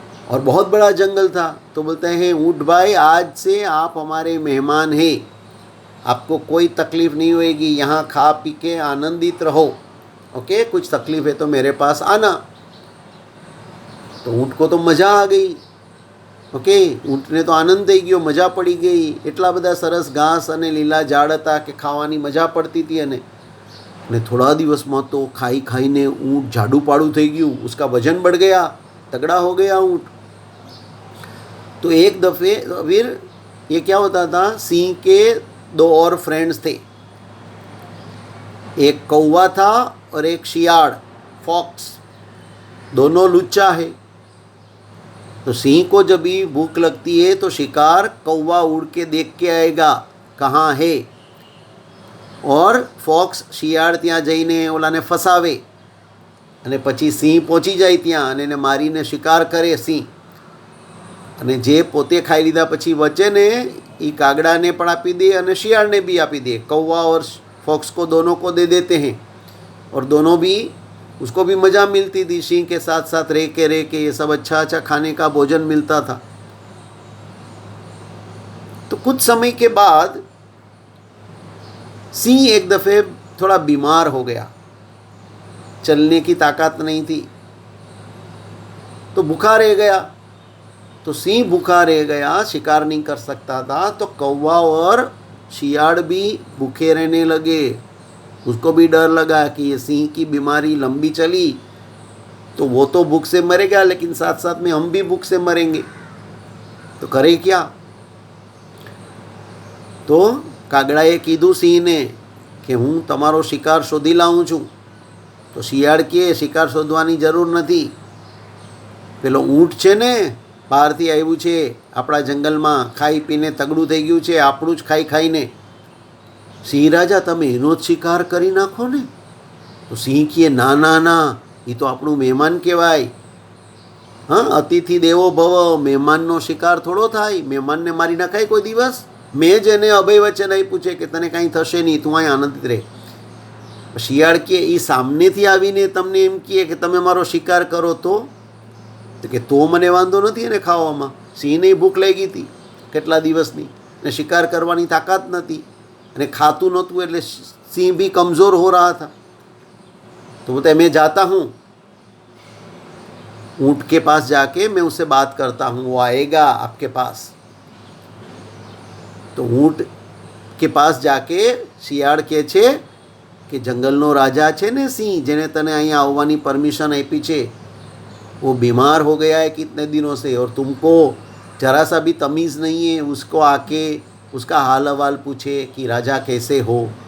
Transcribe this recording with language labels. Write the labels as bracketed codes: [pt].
[hi] और बहुत बड़ा जंगल था। तो बोलते हैं, ऊँट भाई, आज से आप हमारे मेहमान हैं, आपको कोई तकलीफ़ नहीं होएगी, यहाँ खा पी के आनंदित रहो। ओके, कुछ तकलीफ़ है तो मेरे पास आना। तो ऊँट को तो मज़ा आ गई। [gu] ओके, ઊંટને તો આનંદ થઈ ગયો, મજા પડી ગઈ। એટલા બધા સરસ ઘાસ અને લીલા ઝાડ હતા કે ખાવાની મજા પડતી હતી। અને થોડા દિવસમાં તો ખાઈ ખાઈને ઊંટ જાડું પાડું થઈ ગયું, [hi] उसका वजन बढ़ गया, तगड़ा हो गया ऊँट। तो एक दफ़े फिर ये क्या होता था, सिंह के दो और फ्रेंड्स थे। एक कौवा था और एक शियाड़, फॉक्स। दोनों लुच्चा है। तो सिंह को जब भी भूख लगती है तो शिकार कौवा उड़ के देख के आएगा कहाँ है, और [gu] ફોક્સ શિયાળ ત્યાં જઈને ઓલાને ફસાવે, અને પછી સિંહ પહોંચી જાય ત્યાં અને એને મારીને શિકાર કરે સિંહ। અને જે પોતે ખાઈ લીધા પછી વચ્ચે ને એ કાગડાને પણ આપી દે અને શિયાળને भी આપી દે। [hi] कौवा और फॉक्स को दोनों को दे देते हैं, और दोनों भी, उसको भी मज़ा मिलती थी। सिंह के साथ साथ रह के ये सब अच्छा अच्छा खाने का भोजन मिलता था। तो कुछ समय के बाद सिंह एक दफ़े थोड़ा बीमार हो गया, चलने की ताकत नहीं थी, तो भूखा रह गया। तो सिंह भूखा रह गया, शिकार नहीं कर सकता था। तो कौवा और शियाड़ भी भूखे रहने लगे। उसको भी डर लगा कि ये सिंह की बीमारी लंबी चली तो वो तो भूख से मरेगा, लेकिन साथ साथ में हम भी भूख से मरेंगे। तो करे क्या? [gu] तो કાગડાએ કીધું સિંહને કે હું તમારો શિકાર શોધી લાવું છું। તો શિયાળ કહે, શિકાર શોધવાની જરૂર નથી, પેલો ઊંટ છે ને, બહારથી આવ્યું છે આપણા જંગલમાં, ખાઈ પીને તગડું થઈ ગયું છે આપણું જ ખાઈ ખાઈને। સિંહ રાજા, તમે એનો જ શિકાર કરી નાખો ને। તો સિંહ કહે, ના ના ના, એ તો આપણું મહેમાન કહેવાય। હા, અતિથિ દેવો ભવ, મહેમાનનો શિકાર થોડો થાય, મહેમાનને મારી નાખાય કોઈ દિવસ? મેં જ એને અભય વચન આપ્યું છે કે તને કાંઈ થશે નહીં, તું અહીં આનંદિત રહે। શિયાળ કહે, એ સામનેથી આવીને તમને એમ કહે કે તમે મારો શિકાર કરો તો કે તો મને વાંધો નથી એને ખાવામાં। સિંહને ભૂખ લાગી હતી કેટલા દિવસની, અને શિકાર કરવાની તાકાત નથી, અને ખાતું નહોતું, એટલે સિંહ [hi] भी कमज़ोर हो रहा था। तो बोलता है, मैं जाता हूँ, ऊँट के पास जाके मैं उससे बात करता हूँ, वो आएगा आपके पास। तो ऊँट के पास जाके [gu] શિયાળ કહે છે કે જંગલનો રાજા છે ને સિંહ, જેને તને અહીંયા આવવાની પરમિશન આપી છે, [hi] वो बीमार हो गया है कितने दिनों से, और तुमको जरा सा भी तमीज़ नहीं है उसको आके उसका हाल हवाल पूछे कि राजा कैसे हो।